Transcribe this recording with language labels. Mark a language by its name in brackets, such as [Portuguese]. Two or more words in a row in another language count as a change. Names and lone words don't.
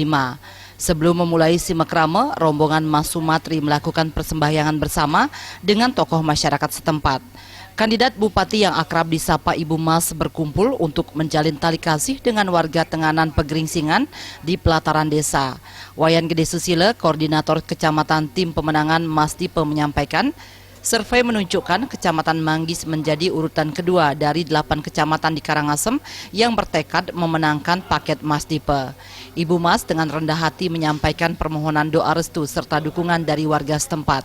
[Indonesian] Sebelum memulai simekrame, rombongan Mas Sumatri melakukan persembahyangan bersama dengan tokoh masyarakat setempat. Kandidat bupati yang akrab disapa Ibu Mas berkumpul untuk menjalin tali kasih dengan warga Tenganan Pegeringsingan di pelataran desa. Wayan Gede Susile, koordinator kecamatan tim pemenangan Mas Dipe menyampaikan, survei menunjukkan Kecamatan Manggis menjadi urutan kedua dari 8 kecamatan di Karangasem yang bertekad memenangkan paket Mas Dipe. Ibu Mas dengan rendah hati menyampaikan permohonan doa restu serta dukungan dari warga setempat.